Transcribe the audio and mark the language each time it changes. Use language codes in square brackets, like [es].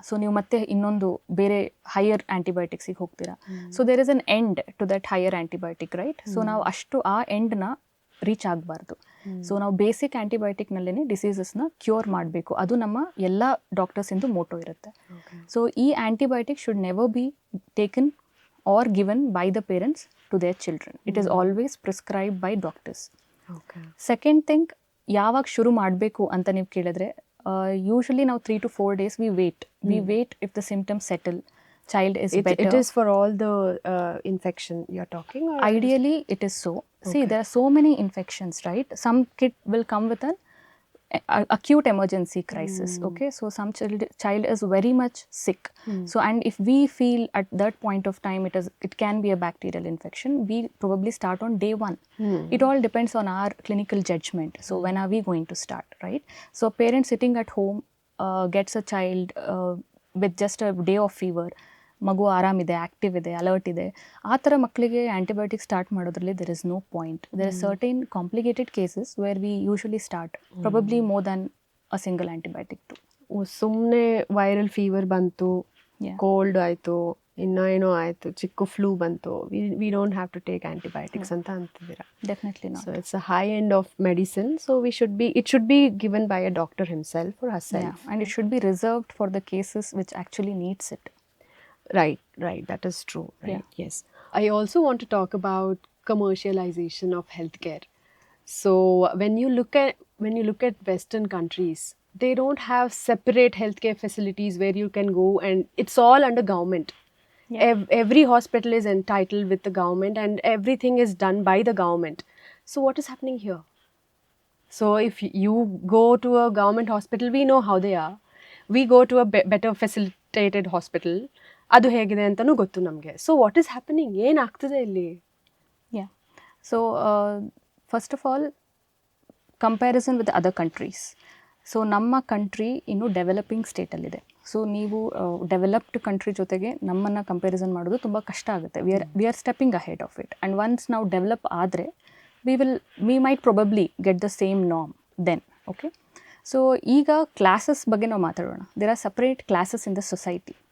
[kn] So ನೀವು ಮತ್ತೆ ಇನ್ನೊಂದು ಬೇರೆ ಹೈಯರ್ ಆ್ಯಂಟಿಬಯೋಟಿಕ್ಸಿಗೆ ಹೋಗ್ತೀರಾ. [en] So there is an end to that higher antibiotic, right? [kn] So ನಾವು ಅಷ್ಟು ಆ ಎಂಡ್ನ ರೀಚ್ ಆಗಬಾರ್ದು. ಸೊ ನಾವು ಬೇಸಿಕ್ ಆ್ಯಂಟಿಬಯೋಟಿಕ್ನಲ್ಲೇ ಡಿಸೀಸಸ್ನ ಕ್ಯೂರ್ ಮಾಡಬೇಕು. ಅದು ನಮ್ಮ ಎಲ್ಲ ಡಾಕ್ಟರ್ಸಿಂದು ಮೋಟೋ ಇರುತ್ತೆ. [en] So ಈ antibiotic should never be taken or given by the parents to their children. It is always prescribed by doctors. Second thing, [kn] ಯಾವಾಗ ಶುರು ಮಾಡಬೇಕು ಅಂತ ನೀವು ಕೇಳಿದ್ರೆ, [en] Usually ನಾವು 3 to 4 days we wait if the symptoms settle, child is better. It is for all the infection you're talking, or ideally it is so. See, there are so many infections, right? Some kid will come with an acute emergency crisis. Okay, so some child is very much sick. So and if we feel at that point of time it can be a bacterial infection, we probably start on day 1. It all depends on our clinical judgment. So when are we going to start, right? So parents sitting at home gets a child with just a day of fever, [kn] ಮಗು ಆರಾಮಿದೆ, active ಇದೆ, alert ಇದೆ, ಆ ಥರ ಮಕ್ಕಳಿಗೆ antibiotic start ಮಾಡೋದ್ರಲ್ಲಿ [en] There is no point. There is certain complicated cases where we usually start probably more than a single antibiotic too. [kn] ಸುಮ್ಮನೆ viral fever ಬಂತು, cold ಆಯಿತು, ಇನ್ನೇನೋ ಆಯಿತು, ಚಿಕ್ಕ ಫ್ಲೂ ಬಂತು, [en] we don't have to take antibiotics [kn] ಅಂತ ಅಂತಿದ್ದೀರಾ? [en] Definitely not. So it's a high end of medicine. So it should be given by a doctor himself or herself. And it should be reserved for the cases which actually needs it. Right, that is true, right? Yes. I also want to talk about commercialization of healthcare. So when you look at Western countries, they don't have separate healthcare facilities where you can go, and it's all under government. Every hospital is entitled with the government, and everything is done by the government. So what is happening here? So if you go to a government hospital, we know how they are. We go to a better facilitated hospital. [kn] ಅದು ಹೇಗಿದೆ ಅಂತಲೂ ಗೊತ್ತು ನಮಗೆ. [en] so what is happening, [kn] ಏನಾಗ್ತದೆ ಇಲ್ಲಿ? [en] Yeah. So, first of all, comparison with other countries. [kn] So ನಮ್ಮ country ಇನ್ನೂ developing ಸ್ಟೇಟಲ್ಲಿದೆ. So ನೀವು ಡೆವಲಪ್ಡ್ ಕಂಟ್ರಿ ಜೊತೆಗೆ ನಮ್ಮನ್ನು ಕಂಪ್ಯಾರಿಸನ್ ಮಾಡೋದು ತುಂಬ ಕಷ್ಟ ಆಗುತ್ತೆ. [en] We are stepping ahead of it. And once [kn] ನಾವು ಡೆವಲಪ್ ಆದರೆ [en] We might probably get the same norm then. Okay, so [kn] ಈಗ ಕ್ಲಾಸಸ್ ಬಗ್ಗೆ ನಾವು ಮಾತಾಡೋಣ. [en] There are separate classes in the society.